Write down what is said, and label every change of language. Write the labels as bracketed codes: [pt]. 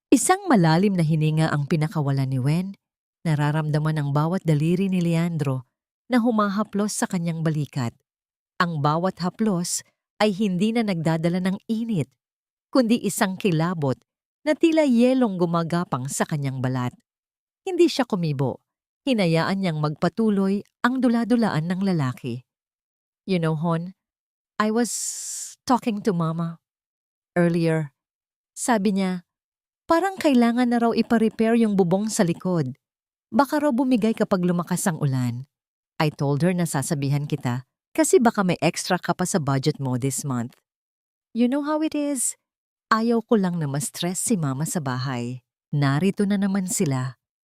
[tl] Isang malalim na hininga ang pinakawalan ni Wen. Nararamdaman ang bawat daliri ni Leandro na humahaplos sa kanyang balikat. Ang bawat haplos ay hindi na nagdadala ng init, kundi isang kilabot na tila yelong gumagapang sa kanyang balat. Hindi siya kumibo. Hinayaan niyang magpatuloy ang dula-dulaan ng lalaki. [en] "You know, Hon, I was talking to Mama earlier. [tl] Sabi niya, parang kailangan na raw ipa-repair yung bubong sa likod. Baka raw bumigay kapag lumakas ang ulan. [en] I told her [tl] na sasabihan kita kasi baka may extra ka pa sa budget mo [en] this month. You know how it is. [tl] Ayaw ko lang na ma-stress si Mama sa bahay." Narito na naman sila.